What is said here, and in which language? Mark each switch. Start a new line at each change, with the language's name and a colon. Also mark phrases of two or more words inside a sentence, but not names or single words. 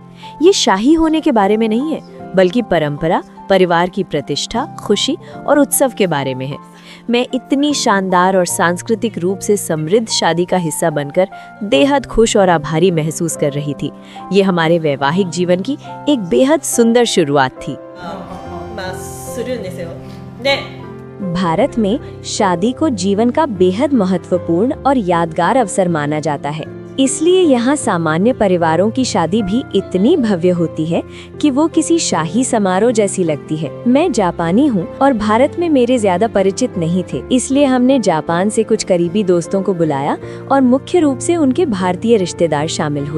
Hindi: ये शाही होने के बारे में नहीं है, बल्कि परंपरा, परिवार की प्रतिष्ठा, खुशी और उत्सव के बारे में है। मैं इतनी शानदार और सांस्कृतिक रूप से समृद्ध शादी का हिस्सा बनकर बेहद खुश और आभारी महसूस कर रही थी। ये हमारे वैवाहिक जीवन की एक बेहद सुंदर शुरुआत थी।
Japanese: まあするんですよ。で
Hindi: भारत में शादी को जीवन का बेहद महत्वपूर्ण और यादगार अवसर माना जाता है। इसलिए यहाँ सामान्य परिवारों की शादी भी इतनी भव्य होती है कि वो किसी शाही समारोह जैसी लगती है। मैं जापानी हूँ और भारत में मेरे ज्यादा परिचित नहीं थे, इसलिए हमने जापान से कुछ करीबी दोस्तों को बुलाया और मुख्य रूप से उनके भारतीय रिश्तेदार शामिल हुए।